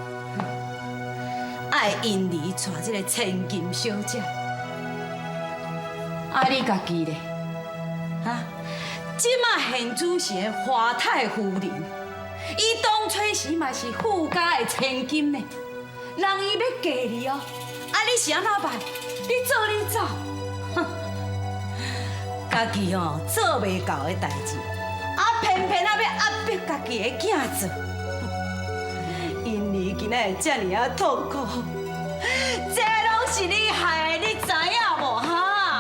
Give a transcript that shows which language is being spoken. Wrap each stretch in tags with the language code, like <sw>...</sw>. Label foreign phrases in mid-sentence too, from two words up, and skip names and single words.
<nan>爱因儿娶这个千金小姐，啊，你家己咧？啊？即马现主是个华太夫人，伊当初时嘛是富家的千金呢，人伊要嫁你哦，啊你是安怎办？你做你走，哼，家己哦做袂到的代志，啊偏偏啊要压迫家己的囝做，因你今仔会遮尔啊痛苦，这拢是你害的，你知影无哈？</nan>